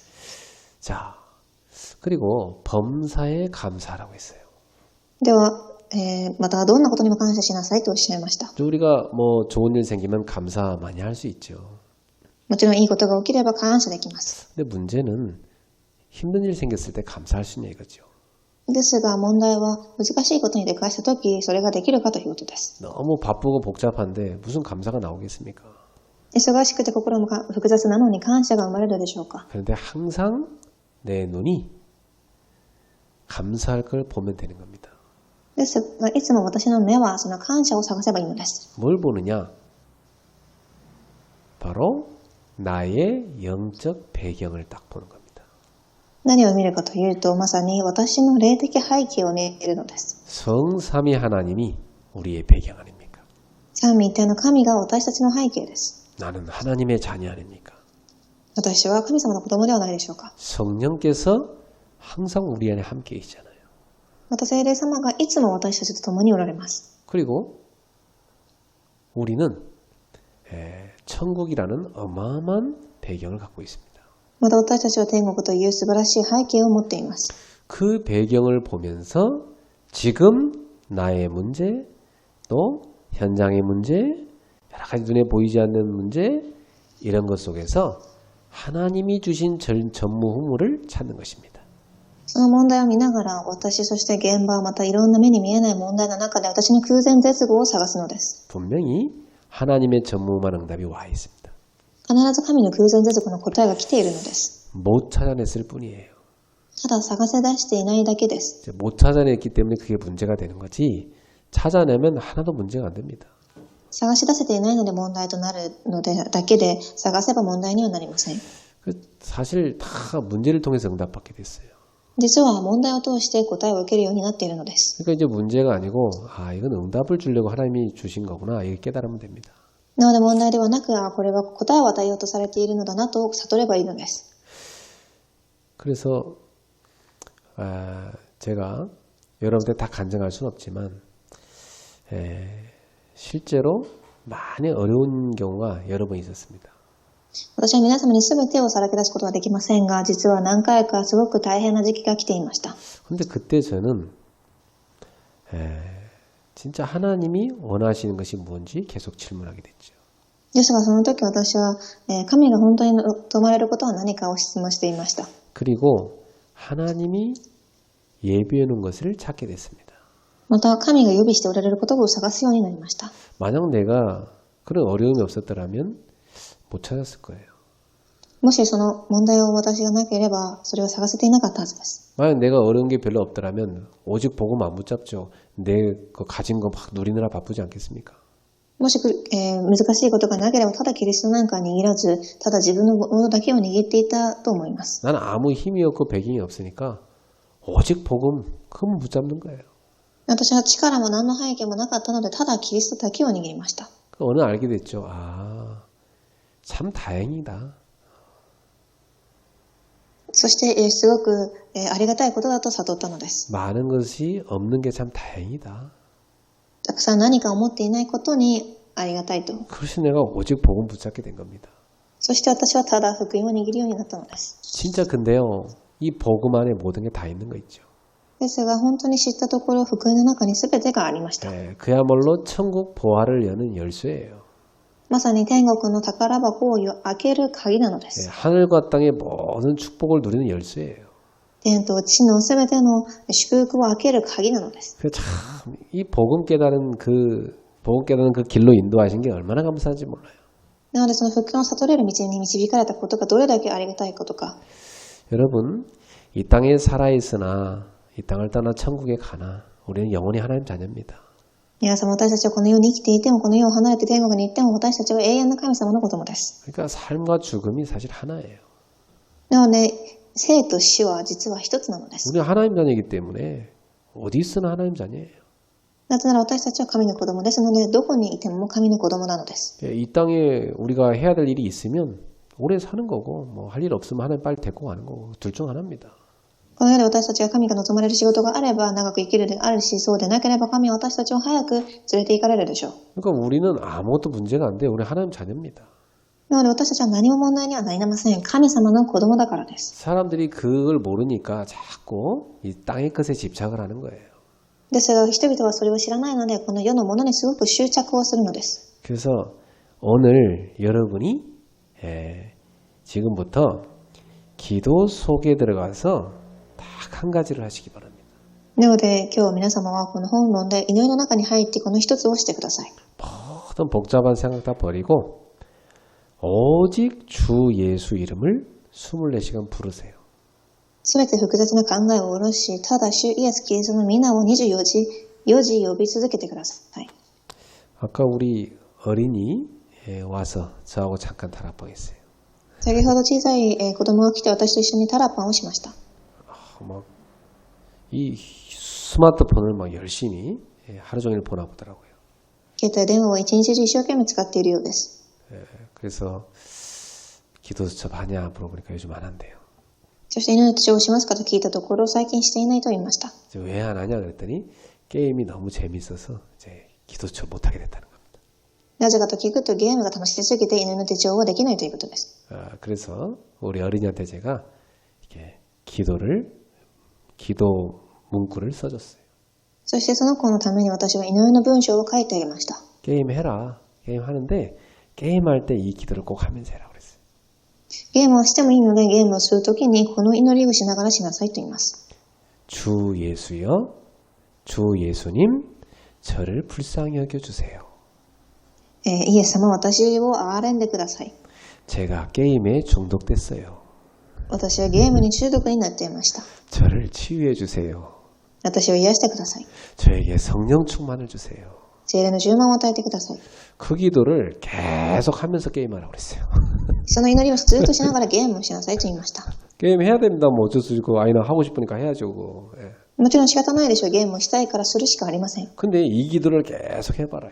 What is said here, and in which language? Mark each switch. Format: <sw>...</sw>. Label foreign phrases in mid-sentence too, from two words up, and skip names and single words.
<ko>자, 그리고 범사에 감사하라고 했어요.</ko> <ja>では、またどんなことにも感謝しなさいとおっしゃいました。</ja> <ko>우리가 뭐 좋은 일 생기면 감사 많이 할 수 있죠.</ko> <ja>もちろんいいことが起きれば感謝できます。</ja> <ko>근데 문제는 힘든 일 생겼을 때 감사할 수 있냐 이거죠.</ko> <ja>ですが問題は難しいことに出くわしたときそれができるかということです。</ja> <ko>너무 바쁘고 복잡한데 무슨 감사가 나오겠습니까?</ko> <ja>忙しくて心も複雑なのに感謝が生まれるでしょうか。</ja> <ko>그런데 항상 내 눈이 감사할 걸 보면 되는 겁니다.</ko> <ja>ですがいつも私の目はその感謝を探せばいいのです。</ja> <ko>뭘 보느냐? 바로 나의 영적 배경을 딱 보는 겁니다.</ko> <ja>何を見るかというと、まさに私の霊的背景を見るのです。</ja> <ko>성삼위 하나님이 우리의 배경 아닙니까?</ko> <ja>三位一体の神が私たちの背景です。</ja> <ko>나는 하나님의 자녀 아닙니까?</ko> <ja>私は神様の子供ではないでしょうか。</ja> <ko>성령께서 항상 우리 안에 함께 계시잖아요.</ko> <ja>また聖霊様がいつも私たちと共におられます。</ja> <ko>그리고 우리는 천국이라는 어마어마한 배경을 갖고 있습니다.</ko> <ja>また私たちは天国という素晴らしい背景を持っています。</ja> <ko>그 배경을 보면서 지금 나의 문제, 또 현장의 문제, 여러 가지 눈에 보이지 않는 문제 이런 것 속에서 하나님이 주신 전무후무를 찾는 것입니다.</ko> <ja>その問題を見ながら私、そして現場、またいろんな目に見えない問題の中で私の空前絶後を探すのです。</ja> <ko>분명히 하나님의 전무후무한 응답이 와 있습니다.</ko> <ja>必ず神の空前絶後の答えが来ているのです。</ja> <ko>못 찾아냈을 뿐이에요.</ko> <ja>ただ探せ出していないだけです。</ja> <ko>못 찾아냈기 때문에 그게 문제가 되는 거지 찾아내면 하나도 문제가 안 됩니다.</ko> <ja>探し出せていないので問題となるのでだけで探せば問題にはなりません。</ja> <ko>사실 다 문제를 통해서 응답받게 됐어요.</ko> <ja>実は問題を通して答えを受けるようになっているのです。</ja> <ko>그러니까 이제 문제가 아니고 이건 응답을 주려고 하나님이 주신 거구나 이렇게 깨달으면 됩니다.</ko> <ja>なので問題ではなく、これは答えを与えようとされているのだなと悟ればいいのです。</ja> <ko>그래서 제가 여러분들 다 간증할 수는 없지만 실제로 많이 어려운 경우가 여러 번 있었습니다.</ko> <ja>私は皆様に全てをさらけ出すことはできませんが、実は何回かすごく大変な時期が来ていました。</ja> <ko>근데 그때 저는 진짜 하나님이 원하시는 것이 뭔지 계속 질문하게 됐죠.</ko> <ja>ですがその時私は、神が本当に望まれることは何かを質問していました。</ja> <ko>그리고 하나님이 예비해 놓은 것을 찾게 됐습니다.</ko> <ja>また神が予備しておられることを探すようになりました。</ja> <ko>만약 내가 그런 어려움이 없었더라면 못 찾았을 거예요.</ko> <ja>もしその問題を私がなければそれを探せていなかったはずです。</ja> <ko>만약 내가 어려운 게 별로 없더라면 오직 복음 안 붙잡죠. 내 그 가진 거 막 누리느라 바쁘지 않겠습니까?</ko> <ja>もし、難しいことがなければただキリストなんか握らず、ただ自分のものだけを握っていたと思います。</ja> <ko>나는 아무 힘이 없고 배경이 없으니까 오직 복음 그것만 붙잡는 거예요.</ko> <ja>私は力も何の背景もなかったので、ただキリストだけを握りました。</ja> <ko>어느 알게 됐죠. 참 다행이다.</ko> <ja>そして、すごく、ありがたいことだと悟ったのです。</ja> <ko>많은 것이 없는 게 참 다행이다.</ko> <ja>たくさん何かを持っていないことにありがたいと。</ja> <ko>그래서 내가 오직 복음 붙잡게 된 겁니다.</ko> <ja>そして私はただ福音を握るようになったのです。</ja> <ko>진짜 근데요. 이 복음 안에 모든 게 다 있는 거 있죠.</ko> <ja>ですが本当に知ったところ、福音の中に全てがありました。</ja> <ko>그야말로 천국 보화를 여는 열쇠예요.</ko> <ja>まさに天国の宝箱を開ける鍵なのです。</ja> <ko>하늘과 땅의 모든 축복을 누리는 열쇠예요.</ko> <ja>天と地の全ての祝福を開ける鍵なのです。</ja> <ko>참 이 복음 깨달은 그 길로 인도하신 게 얼마나 감사한지 몰라요.</ko> <ja>なのでその福音を悟れる道に導かれたことがどれだけありがたいことか。</ja> <ko>여러분, 이 땅에 살아있으나 이 땅을 떠나 천국에 가나 우리는 영원히 하나님 자녀입니다.</ko> <ja>皆様、私たちはこの世に生きていても、この世を離れて天国に行っても、私たちは永遠の神様の子供です。</ja> <ko>그러니까 삶과 죽음이 사실 하나예요.</ko> <ja>なので、生と死は実は一つなのです。</ja> <ko>우리 하나님 자녀이기 때문에 어디 있으나 하나님 자녀예요.</ko> <ja>なぜなら私たちは神の子供ですので、どこにいても神の子供なのです。</ja> <ko>이 땅에 우리가 해야 될 일이 있으면 오래 사는 거고 뭐 할 일 없으면 하나님 빨리 데리고 가는 거고 둘 중 하나입니다.</ko> <ja>この世で私たちが神が望まれる仕事があれば長く生きるであるし、そうでなければ神は私たちを早く連れて行かれるでしょう。</ja> <ko>그러니까 우리는 아무것도 문제가 안 돼요. 우리 하나님 자녀입니다.</ko> <ja>なので私たちは何も問題にはなりません。神様の子供だからです。</ja> <ko>사람들이 그걸 모르니까 자꾸 이 땅의 것에 집착을 하는 거예요.</ko> <ja>ですが人々はそれを知らないので、この世のものにすごく執着をするのです。</ja> <ko>그래서 오늘 여러분이 지금부터 기도 속에 들어가서 딱 한 가지를 하시기 바랍니다.</ko> <ja>なので今日皆様はこの本論で祈りの中に入ってこの一つをしてください。</ja> <ko>모든 복잡한 생각 다 버리고 오직 주 예수 이름을 24시간 부르세요.</ko> <ja>すべて複雑な考えを下ろし、ただ主イエス・キリストの皆を24時呼び続けてください。</ja> <ko>아까 우리 어린이 와서 저하고 잠깐 다락방했어요.</ko> <ja>先ほど小さい子供が来て私と一緒にタラパンをしました。</ja> <ko>막 이 스마트폰을 막 열심히 하루 종일 보나 보더라고요.</ko> <ja>携帯電話を一日中一生懸命使っているようです。</ja> <ko>그래서 기도 수첩하냐 물어보니까 요즘 안 한대요.</ko> <ja>そして祈り手帳をしますかと聞いたところ、最近していないと言いました。</ja> <ko>왜 안 하냐 그랬더니 게임이 너무 재밌어서 이제 기도 수첩 못 하게 됐다는 겁니다.</ko> <ja>なぜかと聞くとゲームが楽しすぎて祈りの手帳はできないということです。</ja> <ko>그래서 우리 어린이한테 제가 이렇게 기도 문구를 써줬어요.</ko> <ja>そしてその子のために私は祈りの文章を書いてあげました。</ja> <ko>게임 해라. 게임 하는데 게임할 때 이 기도를 꼭 하면서 해라 그랬어요.</ko> <ja>ゲームをしてもいいので、ゲームをするときにこの祈りをしながらしなさいと言います。</ja> <ko>주 예수여, 주 예수님, 저를 불쌍히 여겨주세요.</ko> <ja>イエス様、私を憐れんでください。</ja> <ko>제가 게임에 중독됐어요.</ko> <ja>私はゲームに中毒になっていました。</ja> <ko>저를 치유해 주세요.</ko> <ja>私を癒してください。</ja> <ko>저에게 성령 충만을 주세요.</ko> <ja>精霊の充満を与えてください。</ja> <ko>그 기도를 계속 하면서 게임하라고 그랬어요.</ko> <ja>その祈りをずっとしながらゲームをしなさいと言いました。</ja> <ko>게임 해야 됩니다. 뭐 어쩔 수 없고 아이나 하고 싶으니까 해야죠. 그거. 예.</ko> <ja>もちろん仕方ないでしょう。ゲームをしたいからするしかありません。</ja> <ko>근데 이 기도를 계속 해봐라.</ko>